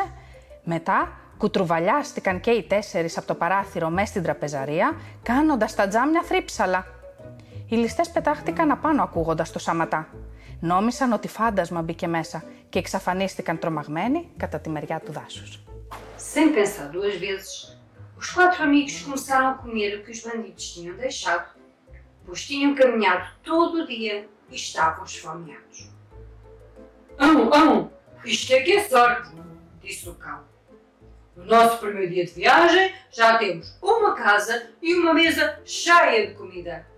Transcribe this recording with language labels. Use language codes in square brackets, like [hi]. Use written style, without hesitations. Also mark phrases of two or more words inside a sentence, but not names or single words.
[el] Μετά κουτρουβαλιάστηκαν και οι τέσσερις από το παράθυρο μες στην τραπεζαρία, κάνοντας τα τζάμια θρύψαλα. Οι ληστές πετάχτηκαν απάνω ακούγοντας το σαματά. Νόμισαν ότι φάντασμα μπήκε μέσα και εξαφανίστηκαν τρομαγμένοι κατά τη μεριά του δάσους. [pt] Sem pensar duas vezes, os quatro amigos começaram a comer o que os bandidos tinham deixado, pois tinham caminhado todo o dia e estavam esfomeados. Isto é que é sorte, disse o cão. No nosso primeiro dia de viagem já temos uma casa e uma mesa cheia de comida.